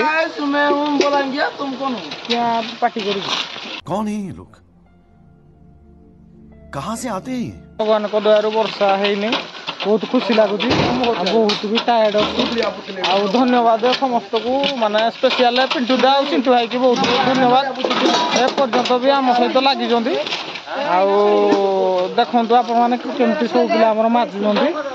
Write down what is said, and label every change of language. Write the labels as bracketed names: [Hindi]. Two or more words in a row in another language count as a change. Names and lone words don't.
[Hindi] तुम्हें हम बोलेंगे तुम कौन हो [Odia] ପାର୍ଟି କରିକି [Hindi] कौन है ये लोग कहाँ से आते हैं ये [Odia] ଭଗବାନଙ୍କ ଦୟାରୁ ବର୍ଷା ହେଇନି ବହୁତ ଖୁସି ଲାଗୁଛି ଆଉ ବହୁତ ବି ଟାୟାର୍ଡ ଅଛି ଆଉ ଧନ୍ୟବାଦ ସମସ୍ତଙ୍କୁ ମାନେ ସ୍ପେଶିଆଲ ପିଣ୍ଟୁଦା ଆଉ ଚିଣ୍ଟୁ ଭାଇକି ବହୁତ ବହୁତ ଧନ୍ୟବାଦ ଏପର୍ଯ୍ୟନ୍ତ ବି ଆମ ସହିତ ଲାଗିଛନ୍ତି ଆଉ ଦେଖନ୍ତୁ ଆପଣମାନେ କେମିତି ସବୁ ପିଲା ଆମର ମାଜୁଛନ୍ତି